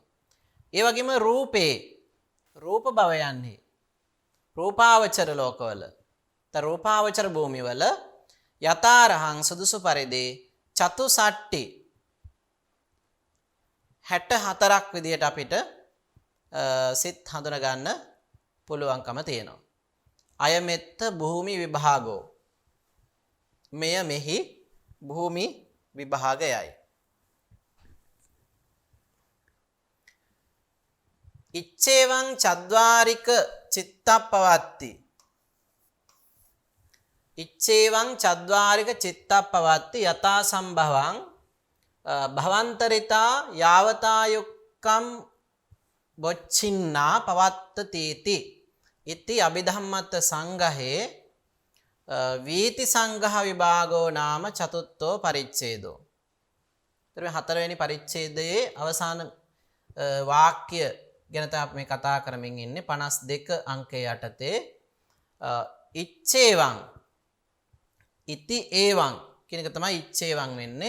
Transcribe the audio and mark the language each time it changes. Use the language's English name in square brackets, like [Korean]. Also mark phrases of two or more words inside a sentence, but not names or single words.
[Sinhala] ඒ වගේම රූප භවයන්හි රූපාවචර ලෝකවල රූපාවචර භූමිවල යතාරහං සුදුසු පරිදි චතුසට්ටි 64ක් විදියට අපිට සිත් හඳුනා ගන්න පුළුවන්කම තියෙනවා. [Pali] අයමෙත්ත භූමි විභාගෝ [Sinhala] මෙහි භූමි විභාගයයි. [Pali] ඉච්ඡේවං චද්වාරික චිත්තප්පවත්ති ඉච්ඡේවං චද්වාරික චිත්තප්පවත්ති යතා සම්භවං භවන්තරිතා යාවතායුක්කම් බොච්චින්නා පවත්තතීති ඉති අභිධම්මත්ත සංඝහේ වීති සංඝහ විභාගෝ නාම චතුත්ථෝ පරිච්ඡේදෝ. [Sinhala] ඊට හතරවෙනි පරිච්ඡේදයේ අවසාන වාක්‍ය ගැන තමයි මේ කතා කරමින් ඉන්නේ 52 අංකයේ යටතේ ඉච්ඡේවං [Pali] ඉති ඒවං [Sinhala] කියන එක තමයි ඉච්ඡේවං වෙන්නේ.